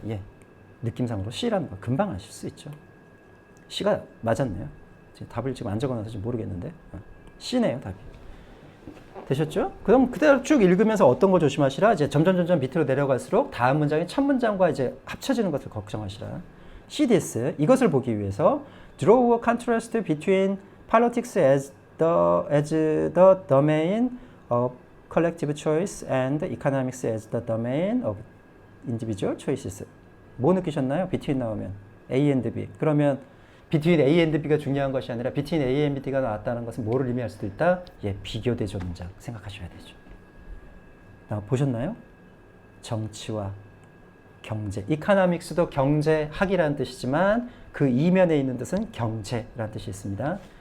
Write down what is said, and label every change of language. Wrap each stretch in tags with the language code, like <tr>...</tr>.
<ko>예, 느낌상으로 C라는 거 금방 아실 수 있죠. C가 맞았네요. 답을 지금 안 적어놔서 지금 모르겠는데. C네요, 답이. 되셨죠? 그럼 그대로 쭉 읽으면서 어떤 거 조심하시라. 이제 점점 밑으로 내려갈수록 다음 문장이 첫 문장과 이제 합쳐지는 것을 걱정하시라.</ko> <en>CDS</en> <ko>이것을 보기 위해서</ko> <en>draw a contrast between politics as the domain of collective choice and economics as the domain of individual choices.</en> <ko>뭐 느끼셨나요? between 나오면 A and B. 그러면 between A and B가 중요한 것이 아니라 between A and B가 나왔다는 것은 뭐를 의미할 수도 있다? 예, 비교대조 문장 생각하셔야 되죠. 보셨나요? 정치와 경제. 이코노믹스도 경제학이라는 뜻이지만 그 이면에 있는 뜻은 경제라는 뜻이 있습니다.</ko>